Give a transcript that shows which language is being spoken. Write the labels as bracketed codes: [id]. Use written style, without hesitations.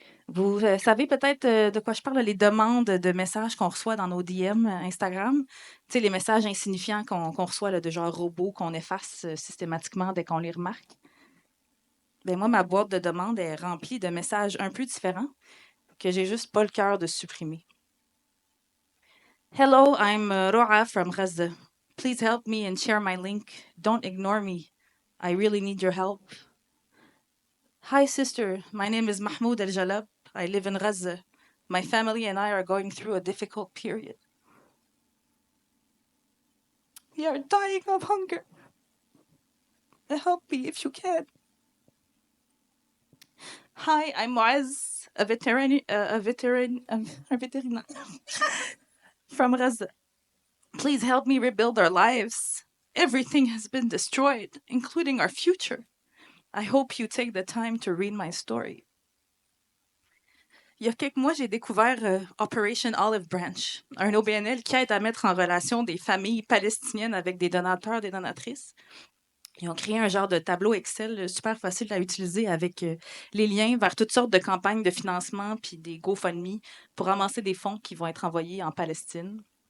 [fr] Vous savez peut-être de quoi je parle, les demandes de messages qu'on reçoit dans nos DM Instagram. Tu sais, les messages insignifiants qu'on reçoit là, de genre robots qu'on efface systématiquement dès qu'on les remarque. Ben moi, ma boîte de demandes est remplie de messages un peu différents que j'ai juste pas le cœur de supprimer. [en] Hello, I'm Roa from Gaza. Please help me and share my link. Don't ignore me. I really need your help. Hi, sister. My name is Mahmoud El Jalab. I live in Gaza. My family and I are going through a difficult period. We are dying of hunger. Help me if you can. Hi, I'm Moaz, a veteran from Gaza. Please help me rebuild our lives. Everything has been destroyed, including our future. I hope you take the time to read my story. [fr] Il y a quelques mois, j'ai découvert Operation Olive Branch, un OBNL qui aide à mettre en relation des familles palestiniennes avec des donateurs, des donatrices. Ils ont créé un genre de tableau Excel super facile à utiliser avec les liens vers toutes sortes de campagnes de financement puis des GoFundMe pour ramasser des fonds qui vont être envoyés en Palestine.